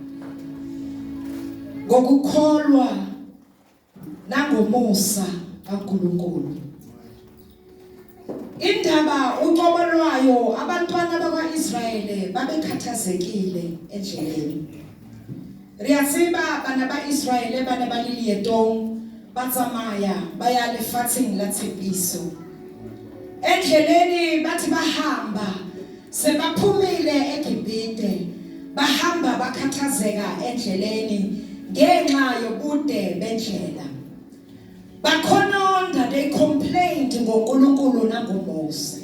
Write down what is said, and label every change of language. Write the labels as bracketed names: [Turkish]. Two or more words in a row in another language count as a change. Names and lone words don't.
[Zulu] Ngokukholwa nangomusa kaNkulunkulu. Indaba uqobo lwayo abantwana bakwaIsrayele babekhathazekile endleleni. [Southern Sotho] Riyatsiba bana baIsrayele bana baliliyetong batsamaya baya lefatsheng la tshepiso. [Zulu] Endleleni bathi bahamba sebaphumile eGibhite bahamba bakhathazeka endleleni ngenxa yobude bendlela. Bakhononda, [English] they complained [Zulu] ngoNkulunkulu nangoMose.